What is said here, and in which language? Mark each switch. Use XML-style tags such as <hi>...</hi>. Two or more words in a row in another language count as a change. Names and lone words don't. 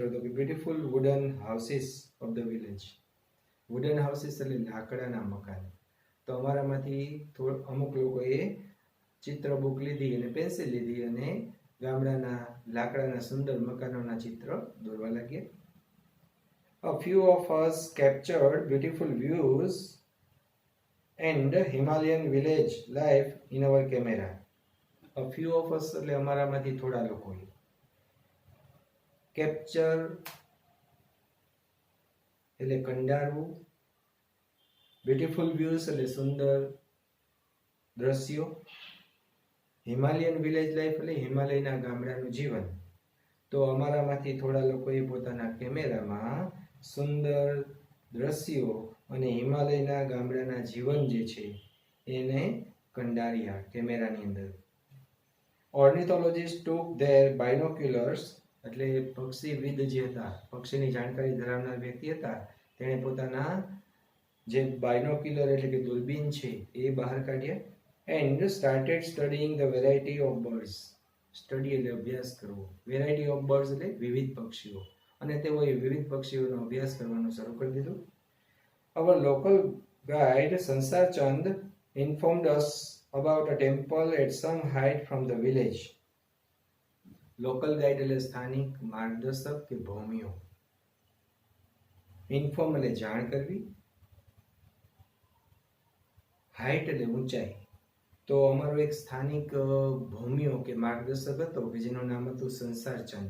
<gu>તો કે</gu> <en>beautiful wooden houses of the village. wooden houses</en> <gu>એટલે લાકડાના મકાન. તો અમારામાંથી અમુક લોકોએ ચિત્ર બુક લીધી અને પેન્સિલ લીધી અને ગામડાના લાકડાના સુંદર મકાનોના ચિત્ર દોરવા લાગ્યા.</gu> <en>A few of us captured beautiful views and Himalayan village life in our camera. A few of us</en> <gu>એટલે અમારામાંથી થોડા લોકોએ કેપ્ચર એટલે કંડારવું,</gu> <en>beautiful views</en> <gu>એટલે સુંદર દ્રશ્યો,</gu> <en>Himalayan village life</en> <gu>એટલે હિમાલયના ગામડાનું જીવન. તો અમારામાંથી થોડા લોકોએ પોતાના કેમેરામાં સુંદર દ્રશ્યો અને હિમાલયના ગામડાના જીવન જે છે એને કંડાર્યા કેમેરાની અંદર.</gu> <en>Ornithologists took their binoculars</en> <gu>એટલે પક્ષીવિદ જે હતા, પક્ષીની જાણકારી ધરાવનાર વ્યક્તિ હતા, તેણે પોતાના જે બાયનોક્યુલર એટલે કે દૂરબીન છે એ બહાર કાઢ્યા</gu> <en>and started studying the variety of birds.</en> <gu>સ્ટડી એટલે અભ્યાસ કરવો,</gu> <en>variety of birds</en> <gu>એટલે વિવિધ પક્ષીઓ, અને તેઓએ વિવિધ પક્ષીઓનો અભ્યાસ કરવાનું શરૂ કરી દીધું.</gu> <en>Our local guide Sansar Chand informed us about a temple at some height from the village. local guide</en> <gu>એટલે સ્થાનિક માર્ગદર્શક કે ભૌમિયો. ઇન્ફોર્મ એટલે જાણ કરવી, હાઈટ એટલે ઊંચાઈ. તો અમારો એક સ્થાનિક ભૌમિયો કે માર્ગદર્શક હતો કે જેનું નામ હતું સંસાર ચંદ.</gu>